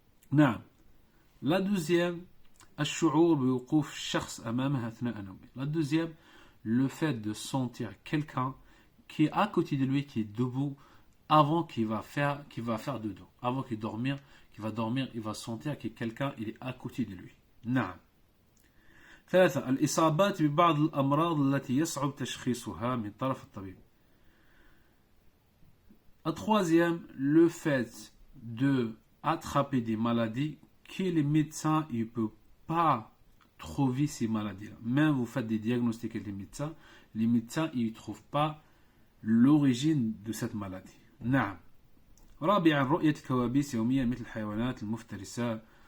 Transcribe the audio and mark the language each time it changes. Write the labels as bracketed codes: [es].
[fr] Non. La deuxième, [ar] الشعور بوقوف شخص أمامها أثناء نومه. [fr] La deuxième, le fait de sentir quelqu'un qui est à côté de lui, qui est debout, avant qu'il va faire de dos, avant qu'il va dormir, il va sentir que quelqu'un il est à côté de lui. [ar] نعم. ثلاثة الإصابات ببعض الأمراض التي يصعب تشخيصها من طرف الطبيب. [fr] La troisième, le fait de attraper des maladies que les médecins ne peuvent pas trouver ces maladies-là. Même vous faites des diagnostics avec les médecins ils ne trouvent pas l'origine de cette maladie. [ar] نعم. رابعا رؤية الكوابيس يوميا مثل الحيوانات المفترسة.